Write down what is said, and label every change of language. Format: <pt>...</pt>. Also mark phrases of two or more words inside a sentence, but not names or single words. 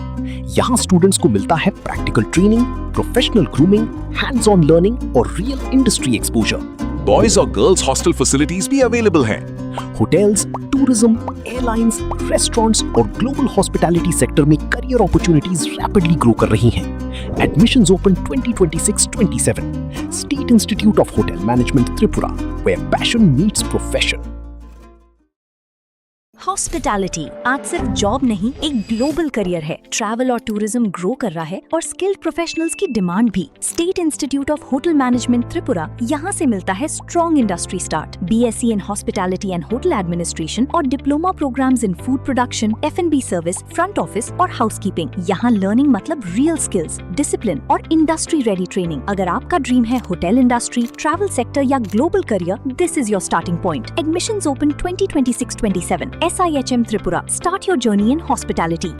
<hi>यहाँ स्टूडेंट्स को मिलता है</hi> <en>practical training, professional grooming, hands on learning</en> <hi>और</hi> <en>real industry exposure.</en> <hi>बॉयज और</hi> <en>girls hostel facilities</en> <hi>भी अवेलेबल हैं।</hi> <en>hotels, tourism, airlines, restaurants</en> <hi>और</hi> <en>global hospitality sector</en> <hi>में</hi> <en>career opportunities rapidly grow</en> <hi>कर रही हैं।</hi> <en>Admissions open 2026-27. State Institute of Hotel Management Tripura, where passion meets profession.</en> <hi>हॉस्पिटैलिटी आज सिर्फ जॉब नहीं, एक</hi> <en>global career</en> <hi>है। ट्रैवल और</hi> <en>tourism grow</en> <hi>कर रहा है और</hi> <en>skilled professionals</en> <hi>की डिमांड भी। स्टेट इंस्टीट्यूट ऑफ होटल मैनेजमेंट त्रिपुरा, यहाँ से मिलता है</hi> <en>strong industry start, BSc in hospitality and hotel administration</en> <hi>और</hi> <en>diploma programs in food production, F&B service, front office</en> <hi>और हाउसकीपिंग। यहाँ लर्निंग मतलब</hi> <en>real skills, discipline</en> <hi>और</hi> <en>industry ready training.</en> <hi>अगर आपका ड्रीम है</hi> <en>hotel industry, travel sector</en> <hi>या</hi> <en>global career, this is your starting point. Admissions open 2026-27. SIHM Tripura. Start your journey in hospitality.</en>